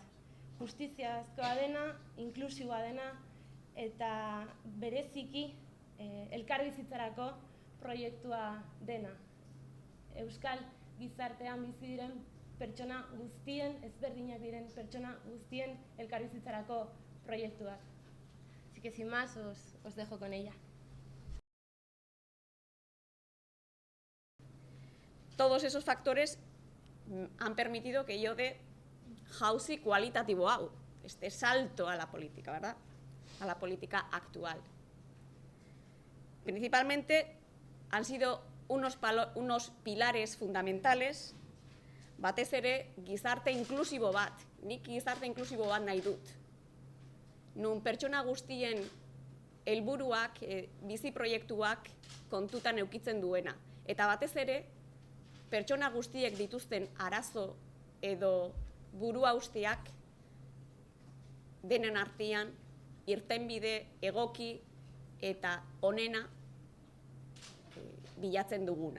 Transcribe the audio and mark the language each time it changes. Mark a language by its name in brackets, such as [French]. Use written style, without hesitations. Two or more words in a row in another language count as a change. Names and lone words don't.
[Basque] Justiziazkoa dena, inklusiboa dena, eta bereziki elkarbizitzarako proiektua dena. Euskal gizartean bizi diren pertsona guztien, ezberdinak diren pertsona guztien elkarbizitzarako proiektu bat. [Spanish] Así que sin más os dejo con ella. Todos esos factores han permitido que yo dé [Basque] jauzi kualitatibo hau, [Spanish] este salto a la política, ¿verdad? A la política actual. Principalmente han sido unos pilares fundamentales, [Basque] batez ere gizarte inklusibo bat, nik gizarte inklusibo bat nahi dut. Nun pertsona guztien helburuak, bizi proiektuak kontutan eukitzen duena. Eta batez ere, pertsona guztiek dituzten arazo edo buruhausteak denen artean irtenbide egoki eta onena bilatzen duguna.